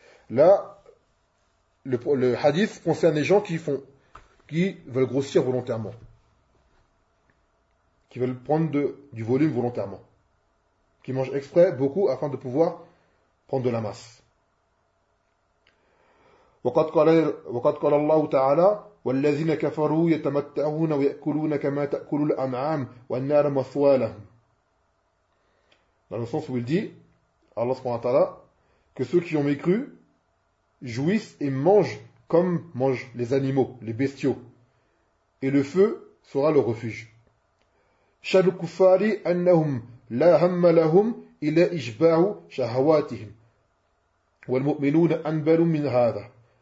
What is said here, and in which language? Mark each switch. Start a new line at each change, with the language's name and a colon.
French: Là, le hadith concerne les gens qui veulent grossir volontairement, qui veulent prendre du volume volontairement, qui mangent exprès beaucoup afin de pouvoir prendre de la masse.
Arabic: وقد قال الله تعالى والذين كفروا يتمتعون ويأكلون كما تأكل الأنعام والنار مثوى لهم.
French: Dans le sens où il dit, Allah subhanahu wa ta'ala, que ceux qui ont mécru jouissent et mangent comme mangent les animaux, les bestiaux, et le feu sera leur refuge.
Arabic: شر الكفار أنهم لا هم لهم إلا إشباع شهواتهم والمؤمنون أنبل من هذا.